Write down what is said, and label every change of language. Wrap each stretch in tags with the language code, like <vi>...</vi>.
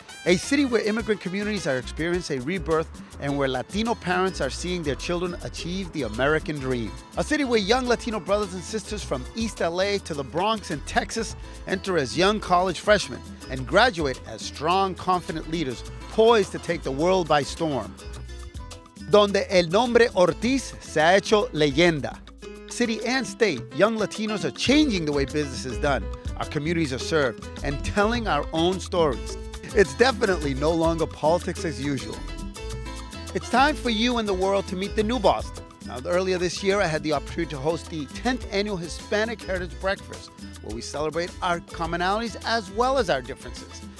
<en>A city where immigrant communities are experiencing a rebirth and where Latino parents are seeing their children achieve the American dream. A city where young Latino brothers and sisters from East LA to the Bronx in Texas enter as young college freshmen and graduate as strong, confident leaders poised to take the world by storm.</en> <es>Donde el nombre Ortiz se ha hecho leyenda.</es> <en>City and state, young Latinos are changing the way business is done, our communities are served, and telling our own stories. It's definitely no longer politics as usual. It's time for you and the world to meet the new Boston. Now, earlier this year, I had the opportunity to host the 10th annual Hispanic Heritage Breakfast, where we celebrate our commonalities as well as our differences.</en>